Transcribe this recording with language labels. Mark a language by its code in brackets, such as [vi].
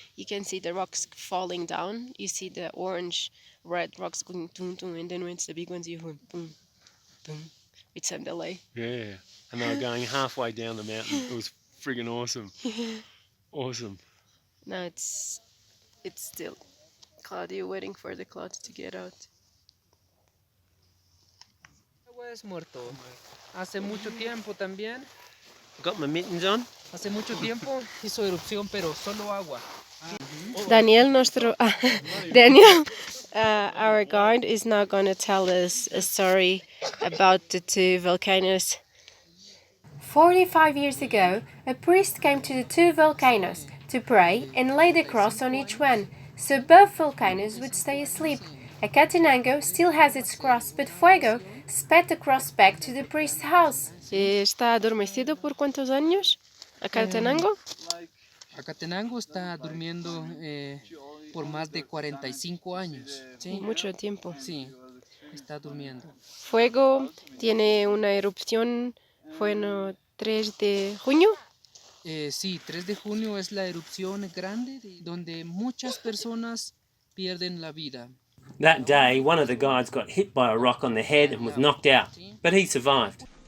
[en] You can see the rocks falling down. You see the orange, red rocks going boom, boom, and then when it's the big ones, you go boom, boom, with some delay. Yeah, and they were going halfway down the mountain. It was friggin' awesome. Awesome. Now it's still cloudy, waiting for the clouds to get out. [es] Agua es muerto. Hace mucho tiempo también. [en] Got my mittens on. [es] Hace mucho tiempo hizo erupción, pero solo agua. [en] Daniel, Daniel, our guide is now going to tell us a story about the two volcanoes. 45 years ago, a priest came to the two volcanoes to pray and laid a cross on each one, so both volcanoes would stay asleep. Acatenango still has its cross, but Fuego sped the cross back to the priest's house. [es] ¿Está adormecido por cuántos años? ¿Acatenango? Acatenango está durmiendo por más de 45 años. ¿Sí? Mucho tiempo. Sí, está durmiendo. Fuego tiene una erupción, fue el 3 de junio. Sí, 3 de junio es la erupción grande donde muchas personas pierden la vida. [en] That day, one of the guides got hit by a rock on the head and was knocked out, but he survived.